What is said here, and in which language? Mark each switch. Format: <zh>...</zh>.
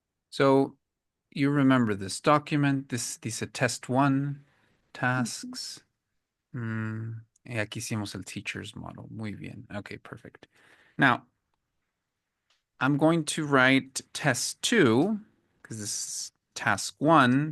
<en>So you remember this document, these are test one tasks.</en> <es>Y aquí hicimos el</es> <en>teacher's model.</en> <es>Muy bien.</es> <en>Okay, perfect. Now, I'm going to write test two, because this is task one.</en>